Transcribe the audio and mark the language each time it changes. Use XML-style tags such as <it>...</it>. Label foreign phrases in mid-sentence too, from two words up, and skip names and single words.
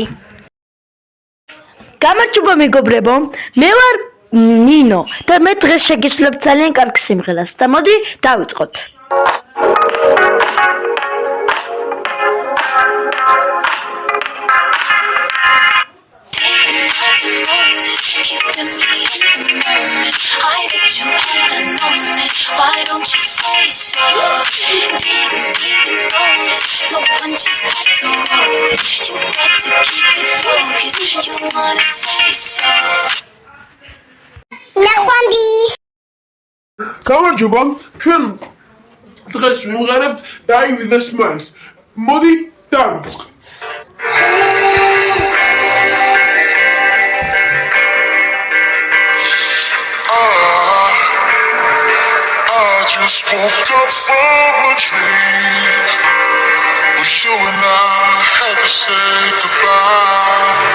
<ka>გამარჯობა მეგობრებო, მე ვარ ნინო და მე დღეს შეგისურვებ ძალიან კარგ სიმღერას და მოდი დავიწყოთ.</ka> <en>Why don't you say so? Didn't even notice. No punches left to roll with. You got to keep it focused. You wanna say so?</en> <ka>ნახვამდის. გამარჯობა, ჩვენ დღეს ვიმღერებთ Die with a Smile. მოდი დავიწყოთ.</ka> <en>Just woke up from a dream with you and I had to say goodbye.</en>